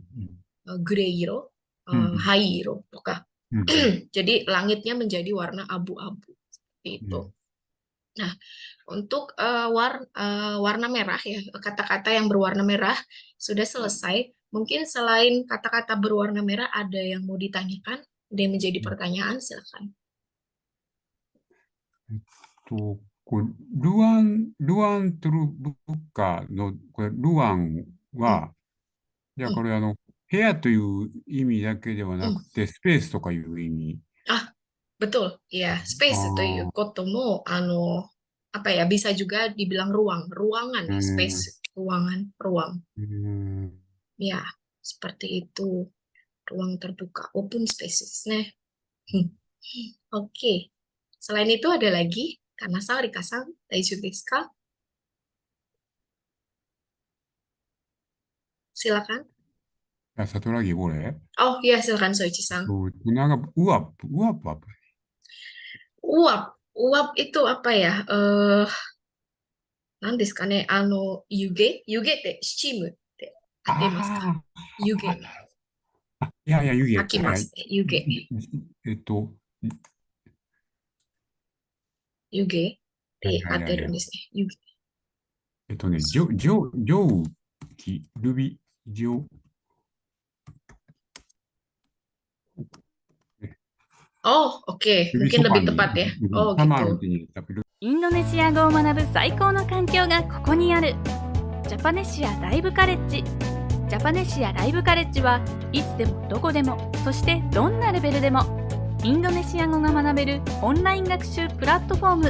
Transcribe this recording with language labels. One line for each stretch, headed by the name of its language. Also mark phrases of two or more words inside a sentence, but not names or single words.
Indonesian: Greiro, hairo, jadi langitnya menjadi warna abu-abu. Seperti itu. Nah, untuk warna merah ya, kata-kata yang berwarna merah sudah selesai. Mungkin selain kata-kata berwarna merah ada yang mau ditanyakan, ada yang menjadi pertanyaan, silakan. ruang terbuka
Japanese: の、これ、ルアンは、じゃあこれ部屋という意味だけではなくて、スペースとかいう意味。
Indonesian: Betul, ya, space
Japanese: ということも、
Indonesian: apa ya, bisa juga dibilang ruangan, space, ruang. Ya, seperti itu. Ruang terbuka,
English: open spaces,
Indonesian: ne. Oke. Selain itu ada lagi, Kanasa,
Japanese: Rika-san, daijoubu desu ka?
Indonesian: Silakan. Satu lagi boleh? Oh iya, silakan Soichi-san. Uap apa? Uap itu apa ya?
Japanese: 何ですかね、湯気ってスチームって合っていますか？湯気。いや、湯気。吐きますね、湯気。湯気って合ってるんですね。湯気。蒸気、ルビ、
Indonesian: Oh, oke. Mungkin lebih tepat ya. Oh, gitu.
Japanese: インドネシア語を学ぶ最高の環境がここにある。ジャパネシアライブカレッジ。ジャパネシアライブカレッジはいつでもどこでも、そしてどんなレベルでもインドネシア語が学べるオンライン学習プラットフォーム。